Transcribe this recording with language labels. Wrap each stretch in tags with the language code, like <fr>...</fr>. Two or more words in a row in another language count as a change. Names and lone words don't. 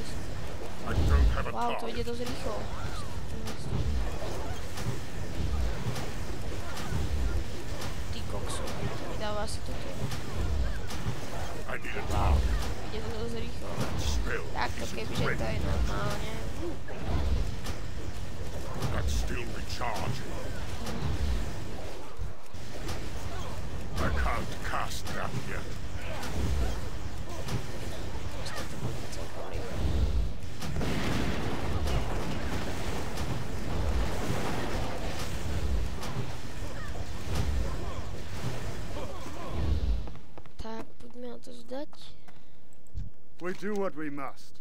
<sk>Wow, to ide dosť rýchlo. Ty koksu, to mi dáva asi toto. Wow, ide to dosť rýchlo. Takto kebyže to je normálne.</sk> <en>I can't cast that yet.</en> <sk>Tak, poďme na to zdať.</sk> <en>We do what we must.</en>